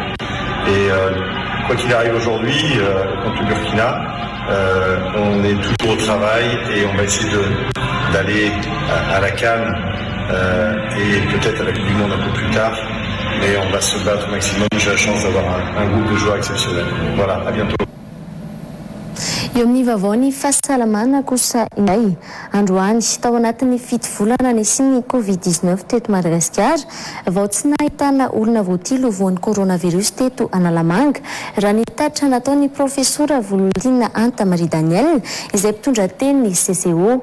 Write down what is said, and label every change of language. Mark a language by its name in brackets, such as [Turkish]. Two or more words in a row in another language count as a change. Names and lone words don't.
[French] Et quoi qu'il arrive aujourd'hui contre le Burkina, on est toujours au travail et on va essayer d'aller à la CAN et peut-être à la Coupe du Monde un peu plus tard, mais on va se battre au maximum. J'ai la chance d'avoir un groupe de joueurs exceptionnel. Voilà, à bientôt. [Malagasy] Eo amin'ny vaovao ny fahasalamana kosa indray androany tao anatin'ny fito volana nisian'ny Covid-19 teto Madagasikara vao tsy nahitana olona voatilo voan'ny coronavirus teto Analamanga raha ny tatra nataon'ny profesora Volodina Antamary Daniel izay mpitondra teny ny CCO.